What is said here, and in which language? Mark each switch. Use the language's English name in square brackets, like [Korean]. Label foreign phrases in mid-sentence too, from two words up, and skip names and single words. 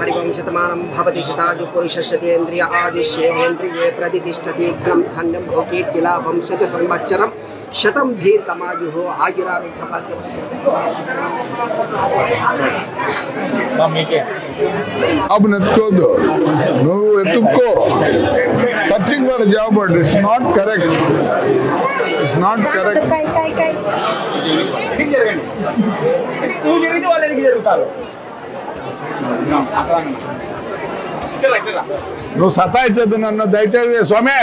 [Sanskrit] हरि ओम शतमानं भवति शतायु पुरुषस्येन्द्रिय आदिश्येन्द्रिये प्रतिष्ठति धनं धान्यं भोगीर्तिलाभं शतसंवत्सरं शतं दीर्घमायुः आयुरारोग्यभाग्यं [English] अब [Telugu] నెత్తుకోదు నువ్వు ఎత్తుక్కో [English] searching for job but it's not correct. it's not correct. [Telugu] నువ్వు సతాయించద్దు నన్ను దయచేసి స్వామి.